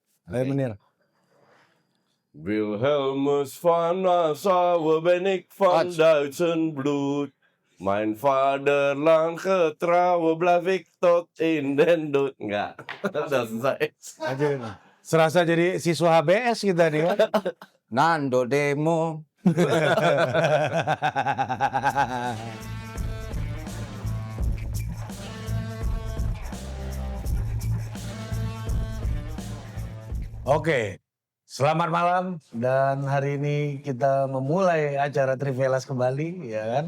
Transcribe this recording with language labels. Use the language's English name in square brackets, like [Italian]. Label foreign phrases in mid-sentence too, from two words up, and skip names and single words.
[Indonesian] Ayo Menir. [Dutch] Wilhelmus van Nassau ben ik van Duitsen bloed. Mijn vaderland getrouw blijf ik tot in den dood. [Indonesian] Enggak, udah selesai. Aja. Serasa jadi siswa HBS kita nih kan. Nando demo. Oke, selamat malam dan hari ini kita memulai acara Trivelas kembali ya kan.